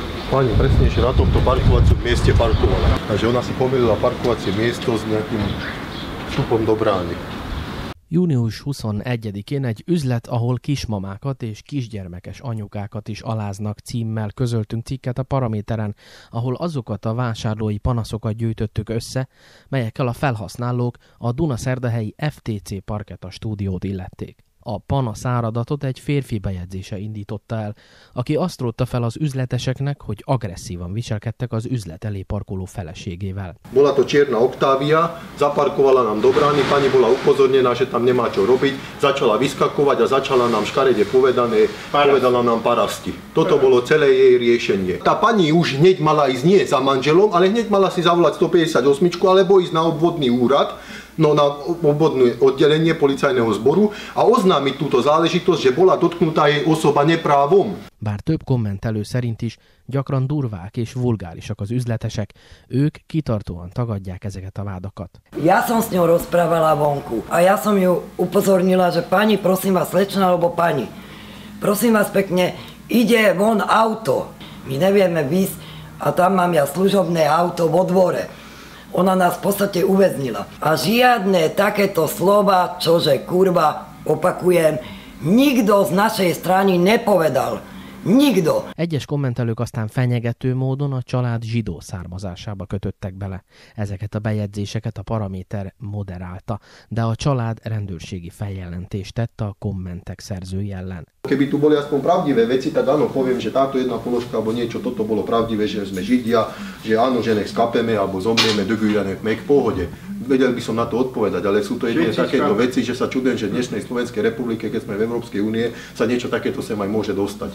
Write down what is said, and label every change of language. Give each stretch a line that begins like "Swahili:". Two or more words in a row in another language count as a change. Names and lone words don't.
Slovak: Pani presnejšie na tomto parkovacom mieste parkovala. Takže ona si pomýlila parkovacie miesto s nejakým vstupom do brány.
Hungarian: Június 21-én egy üzlet, ahol kismamákat és kisgyermekes anyukákat is aláznak címmel közöltünk cikket a Paraméteren, ahol azokat a vásárlói panaszokat gyűjtöttük össze, melyekkel a felhasználók a Dunaszerdahelyi FTC Parketa stúdiót illették. A panaszáradatot egy férfi bejegyzése indította el, aki azt rótta fel az üzleteseknek, hogy agresszívan viselkedtek az üzlet elé parkoló feleségével.
Slovak: Bola to čierna Octavia, zaparkovala nám do brány, pani bola upozornená, že tam nemá čo robiť, začala vyskakovať a začala nám škarede povedala nám parasti. Toto bolo celé jej riešenie. Tá pani už hneď mala ísť nie za manželom, ale hneď mala si zavolať 158 alebo ísť na obvodný úrad, na obvodné oddelenie policajného zboru a oznámiť túto záležitosť, že bola dotknutá jej osoba neprávom.
Hungarian: Bár több kommentelő szerint is gyakran durvák és vulgárisak az üzletesek, ők kitartóan tagadják ezeket a vádakat.
Slovak: Ja som s ňou rozprávala vonku a ja som ju upozornila, že pani, prosím vás, slečna alebo pani, prosím vás pekne, ide von auto. My nevieme výsť a tam mám ja služobné auto vo dvore. Ona nás v podstate uväznila. A žiadne takéto slova, čože kurva, opakujem, nikto z našej strany nepovedal. Nikdo.
Hungarian: Egyes kommentelők aztán fenyegető módon a család zsidó származásába kötöttek bele. Ezeket a bejegyzéseket a Paraméter moderálta, de a család rendőrségi feljelentést tett a kommentek szerzői ellen.
Slovak: Keby tu boli aspoň pravdivé veci, tak áno, poviem, že táto jedna položka alebo niečo, toto bolo pravdivé, že sme Židia, že áno, že nech skapeme alebo zomrieme, dogujane, v pohode. Vedel by som na to odpovedať, ale sú to jedine takéto veci, že sa čudujem, že v dnešnej Slovenskej republike, keď sme v Európskej únie, sa niečo takéto sem aj môže dostať.